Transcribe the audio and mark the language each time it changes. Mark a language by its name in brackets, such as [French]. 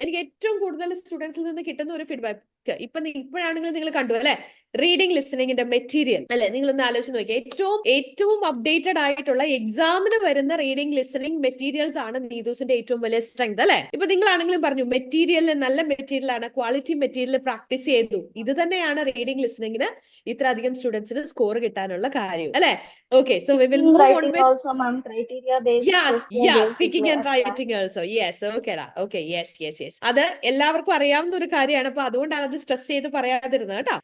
[Malayalam] എനിക്ക് ഏറ്റവും കൂടുതൽ സ്റ്റുഡൻസിൽ നിന്ന് കിട്ടുന്ന ഒരു ഫീഡ്ബാക്ക് ഇപ്പോഴാണെങ്കിൽ നിങ്ങൾ കണ്ടു അല്ലെ, റീഡിംഗ് ലിസണിങ്ങിന്റെ മെറ്റീരിയൽ അല്ലെ, നിങ്ങൾ ഒന്ന് ആലോചിച്ച് നോക്കിയാൽ ഏറ്റവും അപ്ഡേറ്റഡ് ആയിട്ടുള്ള എക്സാമിന് വരുന്ന റീഡിംഗ് ലിസണിങ് മെറ്റീരിയൽസ് ആണ് നീതുസിന്റെ ഏറ്റവും വലിയ സ്ട്രെങ്ത് അല്ലെ. ഇപ്പൊ നിങ്ങളാണെങ്കിലും പറഞ്ഞു മെറ്റീരിയൽ നല്ല മെറ്റീരിയൽ ആണ്, ക്വാളിറ്റി മെറ്റീരിയൽ പ്രാക്ടീസ് ചെയ്തു. ഇത് തന്നെയാണ് റീഡിംഗ് ലിസണിങ്ങിന് ഇത്ര അധികം സ്റ്റുഡൻസിന് സ്കോർ കിട്ടാനുള്ള കാര്യം അല്ലെ. [English] Okay, so we will move on with also, ma'am, criteria based. Speaking and writing also. Yes, okay. Yes. [Malayalam] അത് എല്ലാവർക്കും അറിയാവുന്ന ഒരു കാര്യമാണ്. അപ്പൊ അതുകൊണ്ടാണ് അത് സ്ട്രെസ് ചെയ്ത് പറയാതിരുന്നത് കേട്ടോ.